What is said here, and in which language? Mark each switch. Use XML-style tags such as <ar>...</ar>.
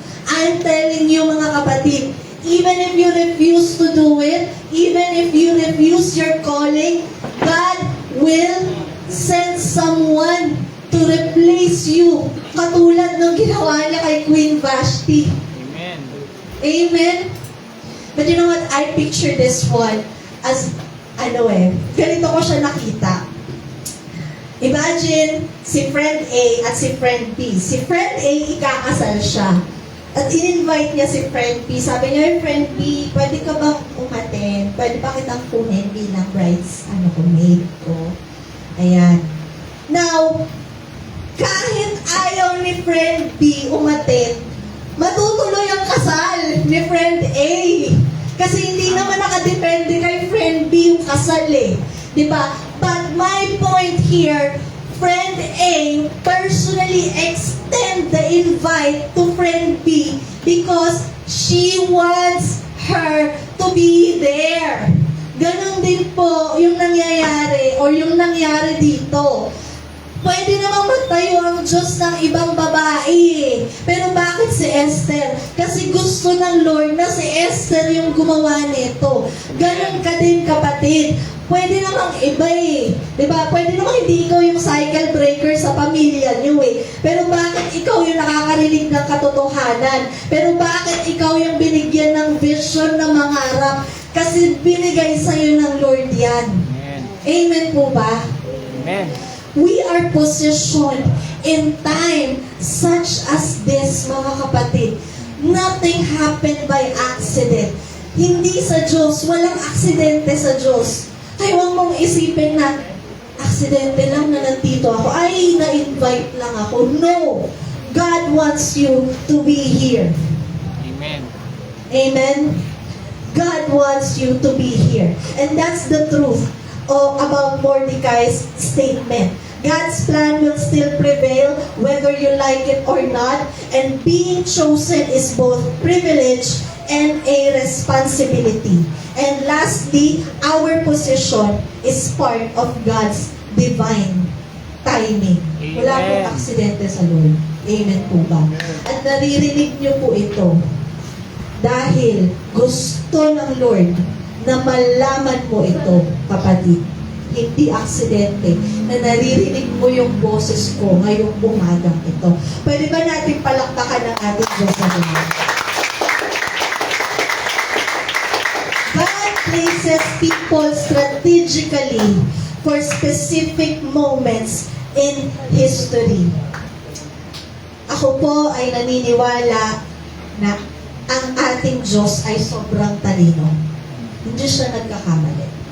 <en>I'm telling you</en> <tl>mga kapatid,</tl> <en>even if you refuse to do it, even if you refuse your calling, God will send someone to replace you.</en> <tl>Katulad ng ginawa niya kay Queen Vashti. Amen.</tl> <en>Amen? But you know what? I picture this one as,</en> <tl>ganito ko siya nakita. Imagine, si friend A at si friend B. Si friend A, ikakasal siya. At in-invite niya si friend B. Sabi niya, friend B, pwede ka bang umaten? Pwede ba kitang kunin bilang brides, maid ko? Ayan. Now, kahit ayaw ni friend B umaten, matutuloy ang kasal ni friend A. Kasi hindi naman nakadepende kay friend B yung kasal eh. Diba?</tl> <en>But my point here, friend A personally extend the invite to friend B because she wants her to be there.</en> <tl>Ganon din po yung nangyayari or yung nangyari dito. Pwede namang magtayo ang Diyos ng ibang babae. Pero bakit si Esther? Kasi gusto ng Lord na si Esther yung gumawa nito. Ganon ka din kapatid. Pwede namang iba eh. Diba? Pwede namang hindi ikaw yung cycle breaker sa pamilya niyo eh. Pero bakit ikaw yung nakakarinig ng katotohanan? Pero bakit ikaw yung binigyan ng vision na mangarap? Kasi binigay sa'yo ng Lord yan. Amen. Amen po ba? Amen.</tl> <en>We are positioned in time such as this,</en> <tl>mga kapatid.</tl> <en>Nothing happened by accident.</en> <tl>Hindi sa Diyos, walang aksidente sa Diyos. Kaya huwag mong isipin na, aksidente lang na nandito ako. Ay, na-invite lang ako.</tl> <en>No! God wants you to be here.</en> <tl>Amen.</tl> <en>Amen? God wants you to be here. And that's the truth about Mordecai's statement. God's plan will still prevail whether you like it or not, and being chosen is both privilege and a responsibility. And lastly, our position is part of God's divine timing.</en> <tl>Wala pong aksidente sa Lord. Amen po ba? At naririnig niyo po ito dahil gusto ng Lord na malaman mo ito, kapatid. Hindi aksidente na naririnig mo yung boses ko ngayong umagang ito. Pwede ba natin palakpakan ng ating Diyos sa Lord?</tl> <en>God places people strategically for specific moments in history.</en> <tl>Ako po ay naniniwala na ang ating Diyos ay sobrang talino. Hindi siya nagkakamali.</tl>